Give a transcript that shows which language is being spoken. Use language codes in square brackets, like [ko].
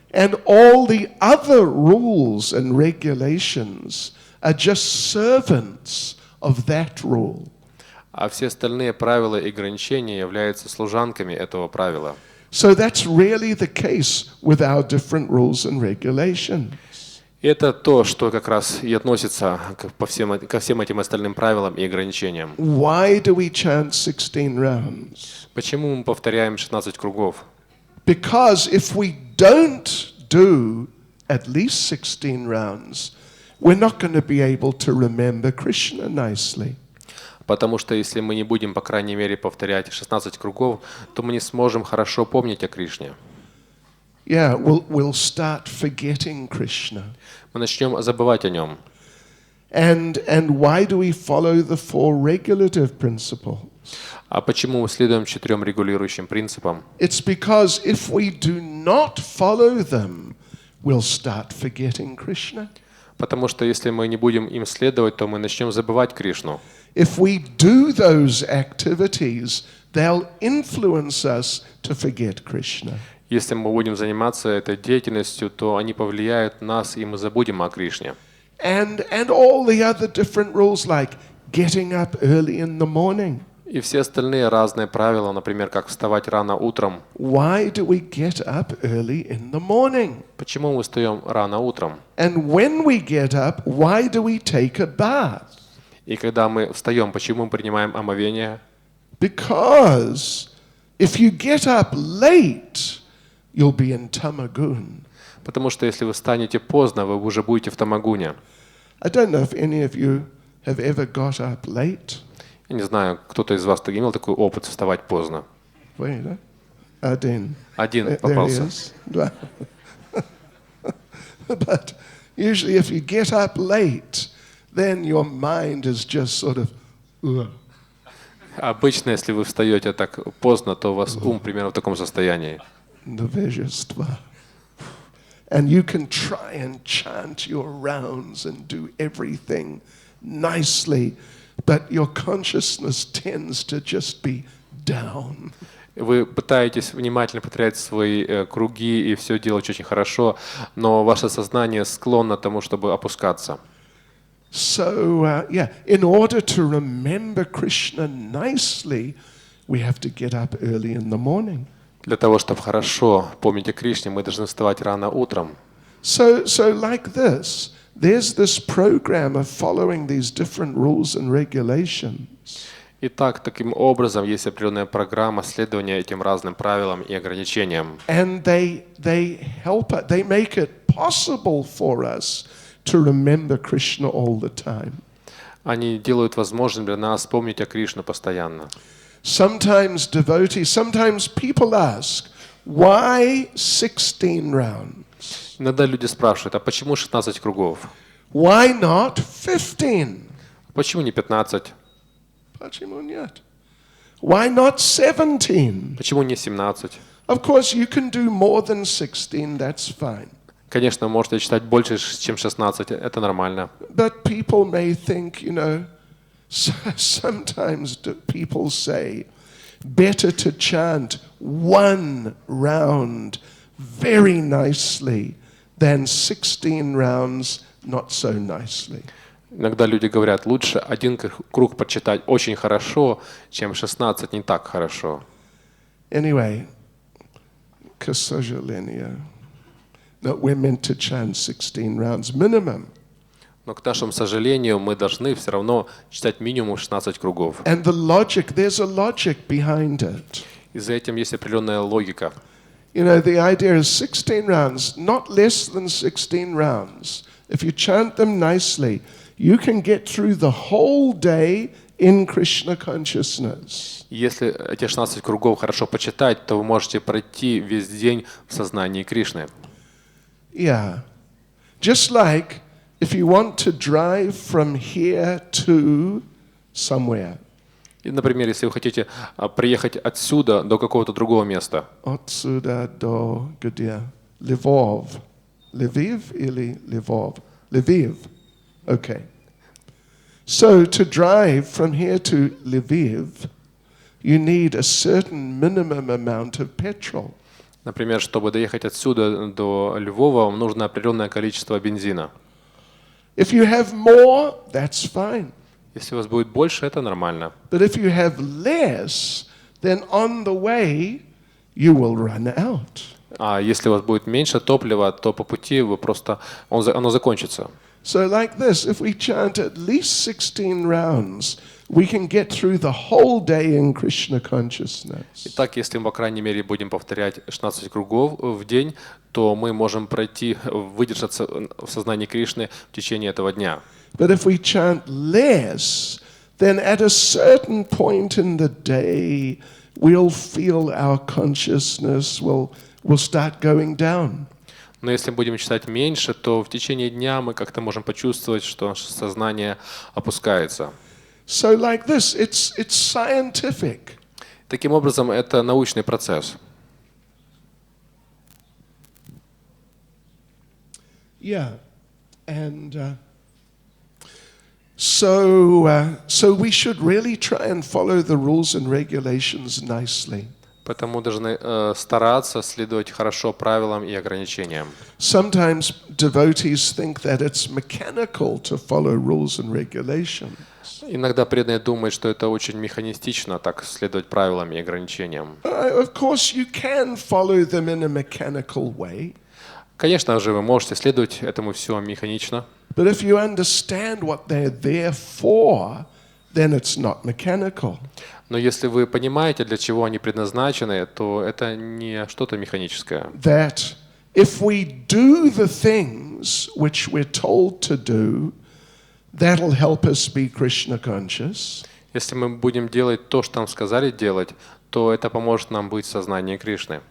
[en] And all the other rules and regulations are just servants of that rule. [ru] А все остальные правила и ограничения являются служанками этого правила. [en] So that's really the case with our different rules and regulations. [ru] И это то, что как раз и относится ко всем этим остальным правилам и ограничениям. [en] Why do we chant 16 rounds? [ru] Почему мы повторяем 16 кругов? [en] Because if we don't do at least 16 rounds, we're not going to be able to remember Krishna nicely. [ru] Потому что если мы не будем, по крайней мере, повторять 16 кругов, то мы не сможем хорошо помнить о Кришне. [en] Yeah, we'll start forgetting Krishna. [ru] Мы начнем забывать о нем. [en] And why do we follow the four regulative principles? [ru] А почему мы следуем 4 регулирующим принципам? [en] It's because if we do not follow them, we'll start forgetting Krishna. [ru] Потому что если мы не будем им следовать, то мы начнем забывать Кришну. [en] If we do those activities, they'll influence us to forget Krishna. [ru] Если мы будем заниматься этой деятельностью, то они повлияют на нас, и мы забудем о Кришне. [en] And all the other different rules like getting up early in the morning. [ru] И все остальные разные правила, например, как вставать рано утром. [en] Why do we get up early in the morning? [ru] Почему мы встаем рано утром? [en] And when we get up, why do we take a bath? [ru] И когда мы встаем, почему мы принимаем омовение? [en] Because if you get up late, you'll be in Tamagun. [ru] Потому что если вы встанете поздно, вы уже будете в Тамагуне. [en] I don't know if any of you have ever got up late. [ru] Я не знаю, кто-то из вас имел такой опыт вставать поздно. [en] Wait, [ru] Один Один попался. [en] But usually if you get up late, then your mind is just sort of... [ru] Обычно, если вы встаете так поздно, то у вас ум примерно в таком состоянии. Невежество. [en] And you can try and chant your rounds and do everything nicely, but your consciousness tends to just be down. [ru] Вы пытаетесь внимательно повторять свои круги и все делать очень хорошо, но ваше сознание склонно к тому, чтобы опускаться. [en] So, in order to remember Krishna nicely, we have to get up early in the morning. [ru] Для того, чтобы хорошо помнить о Кришне, мы должны вставать рано утром. [en] So like this, there's this program of following these different rules and regulations. [ru] Итак, таким образом, есть определенная программа следования этим разным правилам и ограничениям. [en] And they make it possible for us to remember Krishna all the time. [ru] Они делают возможным для нас помнить о Кришне постоянно. [en] Sometimes people ask, why 16 rounds? [ru] Иногда люди спрашивают, а почему 16 кругов? [en] Why not 15? [ru] Почему не 15? Почему нет? [en] Why not 17? [ru] Почему не 17? [en] Of course, you can do more than 16, that's fine. [ru] Конечно, можете читать больше, чем 16, это нормально. [en] But people may think, sometimes people say, better to chant one round very nicely than 16 rounds not so nicely. [ru] Иногда люди говорят, лучше один круг прочитать очень хорошо, чем 16 не так хорошо. [en] Anyway, [ru] к сожалению, [en] no, we're meant to chant 16 rounds minimum. [ru] Но к нашему сожалению, мы должны все равно читать минимум 16 кругов. [en] And the logic, there's a logic behind it. [ru] И за этим есть определенная логика. [en] You know, the idea is 16 rounds, not less than 16 rounds. If you chant them nicely, you can get through the whole day in Krishna consciousness. [ru] Если эти 16 кругов хорошо почитать, то вы можете пройти весь день в сознании Кришны. [en] Yeah. Just like if you want to drive from here to somewhere. [ru] И, например, если вы хотите приехать отсюда до какого-то другого места. Отсюда до где? Львов. [en] Lviv или Lvov? Lviv. Okay. So to drive from here to Lviv, you need a certain minimum amount of petrol. [ru] Например, чтобы доехать отсюда до Львова, вам нужно определенное количество бензина. [en] If you have more, that's fine. [ru] Если у вас будет больше, это нормально. [en] But if you have less, then on the way you will run out. [ru] А если у вас будет меньше топлива, то по пути вы просто оно закончится. [en] So like this, if we chant at least 16 rounds, we can get through the whole day in Krishna consciousness. [ru] Итак, если мы, по крайней мере, будем повторять 16 кругов в день, то мы можем пройти, выдержаться в сознании Кришны в течение этого дня. [en] But if we chant less, then at a certain point in the day, we'll feel our consciousness will start going down. [ru] Но если будем читать меньше, то в течение дня мы как-то можем почувствовать, что наше сознание опускается. [en] So like this, it's scientific. [ru] Таким образом, это научный процесс. [en] Yeah, and so we should really try and follow the rules and regulations nicely. [ru] Поэтому должны стараться следовать хорошо правилам и ограничениям. [en] Sometimes devotees think that it's mechanical to follow rules and regulations. [ru] Иногда преданные думают, что это очень механистично, так следовать правилам и ограничениям. [en] Of course, you can follow them in a mechanical way. [ru] Конечно же, вы можете следовать этому все механично. [en] But if you understand what they're there for, then it's not mechanical. [ru] Но если вы понимаете, для чего они предназначены, то это не что-то механическое. [en] That if we do the things which we're told to do, that'll help us be Krishna conscious. [ru] Если мы будем делать то, что нам сказали делать, то это поможет нам быть в сознании Кришны.